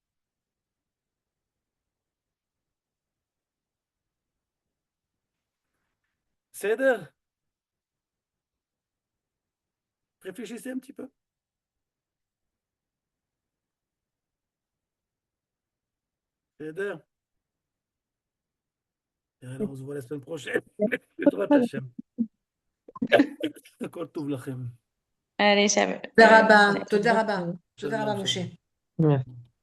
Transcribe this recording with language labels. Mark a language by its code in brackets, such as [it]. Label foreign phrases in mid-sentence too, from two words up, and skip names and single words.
[fr] Seder. Réfléchissez un petit peu. Seder. Et alors, on se voit la semaine prochaine. [he] בעזרת השם. הכל טוב לכם. [fr] Allez, Shabbat. [he] תודה רבה, תודה רבה, Shalom, תודה רבה, shalom. משה. [fr] Ouais.